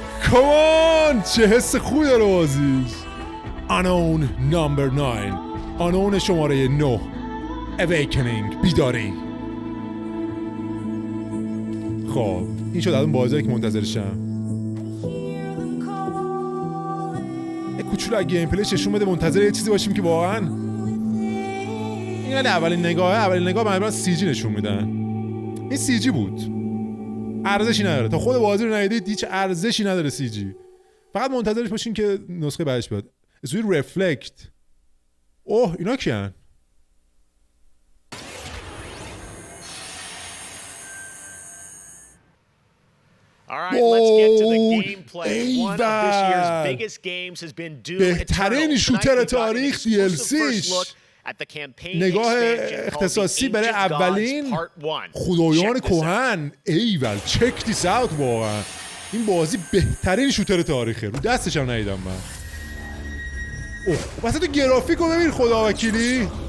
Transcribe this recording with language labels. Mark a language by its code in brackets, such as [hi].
[fa] کمان چه حس خوبی داره بازیش. [en] Unknown number 9 Unknown [fa] شماره 9 [en] Awakening [fa] بیداری. خب این شد از اون بازیایی که منتظرشم. کوچولو از گیم پلیش نشون بده، منتظر یه چیزی باشیم که واقعا این اولین نگاه من سی جی نشون میدن. این سی جی بود، ارزشی نداره. تا خود بازی رو ندیدید هیچ ارزشی نداره سی جی. فقط منتظرش باشین که نسخه بعدش بیاد. اسمش رفلکت. اوه اینا کیان؟ [en] All right, let's get to the gameplay. One of this year's biggest games has been Doom Eternal. [fa] بهترین شوتر تاریخ DLCش. نگاه اختصاصی برای اولین خدایان کهن. ایول [en] Check this out. [fa] واقعا این بازی بهترین شوتر تاریخه. رو دستش هم ندیدم من. اوه واسه تو گرافیکو ببین خدا وکیلی.